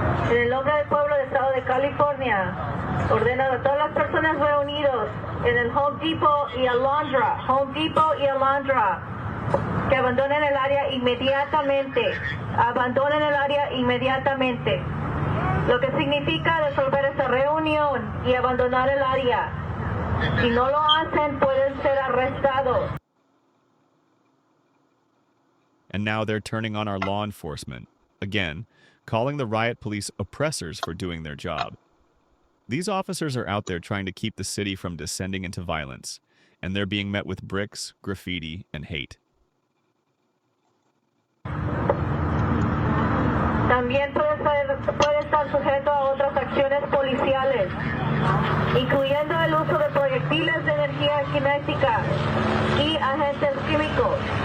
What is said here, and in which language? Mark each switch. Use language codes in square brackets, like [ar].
[es] En el nombre del pueblo del Estado de California, ordeno a todas las personas reunidos en el Home Depot y Alondra, que abandonen el área inmediatamente. Abandonen el área inmediatamente. Lo que significa disolver esta reunión y abandonar el área. Si no lo hacen, pueden ser arrestados. [en] And now they're turning on our law enforcement. Again, calling the riot police oppressors for doing their job. These officers are out there trying to keep the city from descending into violence, and they're being met with bricks, graffiti, and hate. [es] También puede estar sujeto a otras acciones policiales. incluyendo el uso de proyectiles de energía cinética y agentes químicos.